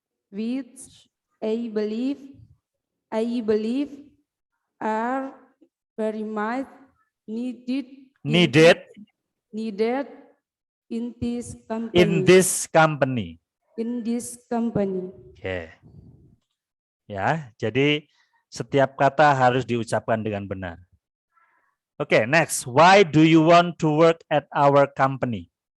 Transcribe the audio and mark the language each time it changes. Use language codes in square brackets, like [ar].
[en] which I believe are very much needed in this company. [id] Oke. Ya, jadi setiap kata harus diucapkan dengan benar. [en] Oke, next. Why do you want to work at our company?